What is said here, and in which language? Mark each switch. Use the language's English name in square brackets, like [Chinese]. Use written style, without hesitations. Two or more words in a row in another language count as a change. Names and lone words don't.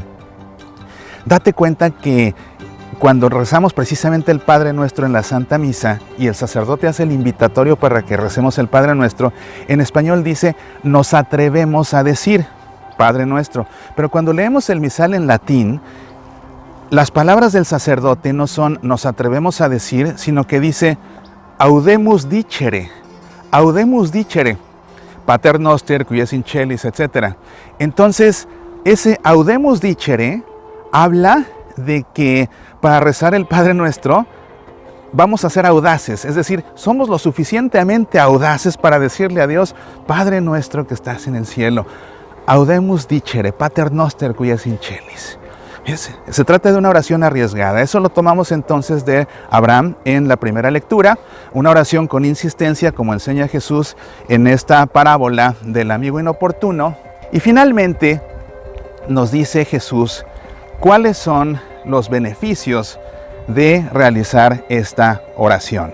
[Spanish] Date cuenta que cuando rezamos precisamente el Padre Nuestro en la Santa Misa y el sacerdote hace el invitatorio para que recemos el Padre Nuestro, en español dice, nos atrevemos a decir Padre Nuestro. Pero cuando leemos el misal en latín, las palabras del sacerdote no son nos atrevemos a decir, sino que dice [Latin] audemus dicere, Pater Noster, qui es in celis, [Spanish] etc. Entonces, ese [Latin] audemus dicere [Spanish] habla de que para rezar el Padre Nuestro vamos a ser audaces, es decir, somos lo suficientemente audaces para decirle a Dios, Padre Nuestro que estás en el cielo, [Latin] audemus dicere, Pater Noster qui es in celis. [Spanish] Se trata de una oración arriesgada. Eso lo tomamos entonces de Abraham en la primera lectura, una oración con insistencia como enseña Jesús en esta parábola del amigo inoportuno. Y finalmente nos dice Jesús ¿cuáles son los beneficios de realizar esta oración?